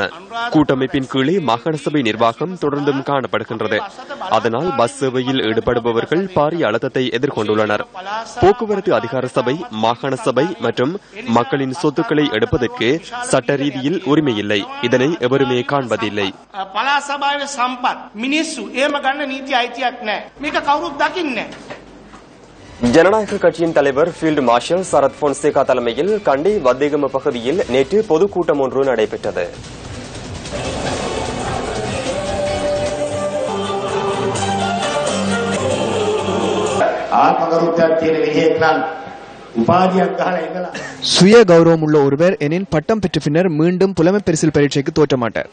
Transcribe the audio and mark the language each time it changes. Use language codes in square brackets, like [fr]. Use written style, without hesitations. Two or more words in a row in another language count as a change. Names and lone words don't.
[ta] கூட்டமைப்பின் கீழே மாகாண சபை நிர்வாகம் தொடர்ந்தும் காணப்படுகின்றது. அதனால் பஸ் சேவையில் ஈடுபடுபவர்கள் பாரிய அழுத்தத்தை எதிர்கொண்டுள்ளனர். போக்குவரத்து அதிகார சபை, மாகாண சபை மற்றும் மக்களின் சொத்துக்களை எடுப்பதற்கு சட்ட ரீதியில் உரிமை இல்லை. இதனை எவருமே காண்பதில்லை. [si] පළාත් සභාවේ සම්පත් මිනිස්සු එහෙම ගන්න නීති අයිතියක් නැහැ. මේක කවුරුත් දකින්නේ නැහැ. [ta] ஜனநாயக கட்சியின் தலைவர் ஃபீல்டு மார்ஷல் சரத் பொன்சேகா தலைமையில் கண்டி வத்தேகம பகுதியில் நேற்று பொதுக்கூட்டம் ஒன்று நடைபெற்றது. சுய கௌரவம் உள்ள ஒருவர் எனின் பட்டம் பெற்ற பின்னர் மீண்டும் புலமை பரிசில் பரீட்சைக்கு தோற்றமாட்டார்.